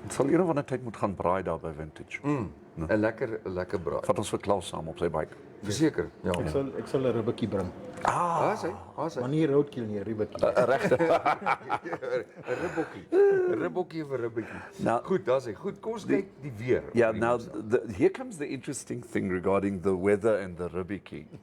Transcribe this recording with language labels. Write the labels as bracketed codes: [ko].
[af] Het sal een of ander tyd moet gaan braai daar by Vintage. 'n lekker braai. Vat ons vir Klaus saam op sy bike. Verseker, ja. Ek sal 'n ribbetjie bring. Hy. Maar nie roadkill nie, 'n ribbetjie. 'n ribbokkie of 'n ribbetjie. Nou, Goed, daar's hy. Goed, kom ons kyk die weer. [en] Yeah, now here comes the interesting thing regarding the weather and the ribbiki.